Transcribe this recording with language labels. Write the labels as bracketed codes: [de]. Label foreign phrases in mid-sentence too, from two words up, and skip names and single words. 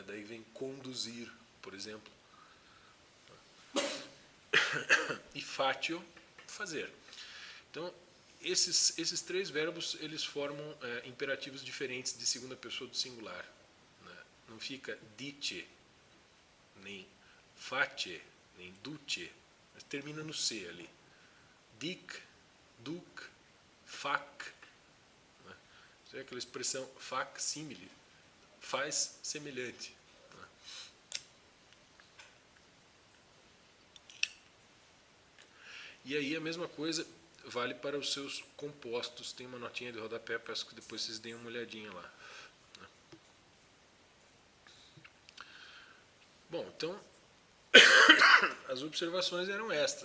[pt] Daí vem conduzir, por exemplo, e fatio, fazer. Então, esses três verbos, eles formam imperativos diferentes de segunda pessoa do singular. Né? Não fica dice, nem face, nem duce, mas termina no C ali. [la] Dic, duc, fac. [pt] Né? Isso é aquela expressão [la] fac simile, [pt] faz semelhante. Né? E aí a mesma coisa, vale para os seus compostos. Tem uma notinha de rodapé, peço que depois vocês deem uma olhadinha lá. Bom, então as observações eram estas.